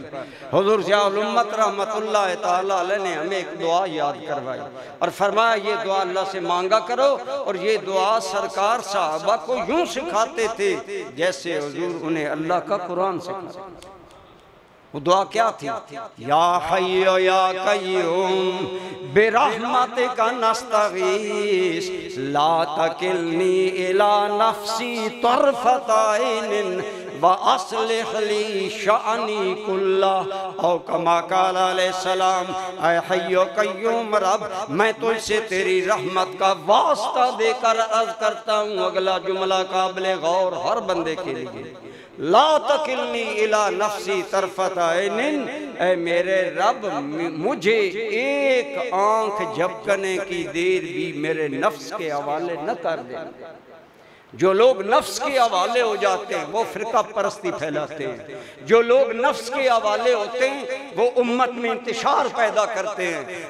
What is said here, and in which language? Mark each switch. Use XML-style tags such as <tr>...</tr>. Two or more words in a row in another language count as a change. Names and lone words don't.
<hi>हुजूर ज़ियाउल उम्मत</hi> <ar>رحمة الله تعالى عليه</ar> <hi>ने हमें एक दुआ याद करवाई और फरमाया ये दुआ अल्लाह से मांगा करो। और ये दुआ सरकार साहबा को यूं सिखाते थे जैसे हुजूर उन्हें अल्लाह का कुरान सिखाते। वो दुआ क्या थी?</hi> <ar>يا حي يا قيوم برحمتك أستغيث لا تكلني إلى نفسي طرفة عين وأصلح لي شأني كله أو كما قال عليه السلام.</ar> <hi>ऐ हय्यो कय्यूम रब, मैं तुझसे तेरी रहमत का वास्ता देकर अर्ज करता हूँ। अगला जुमला काबिल गौर हर बंदे के लिए।</hi> <ar>لا تكلني إلى نفسي طرفة عين,</ar> <hi>ऐ मेरे रब मुझे एक आंख झपकने की देर भी मेरे नफ्स के हवाले न कर दे। जो लोग नफ्स के हवाले हो जाते हैं वो फिरका परस्ती फैलाते हैं। जो लोग नफ्स के हवाले होते हैं वो उम्मत में इंतशार पैदा करते हैं।</hi>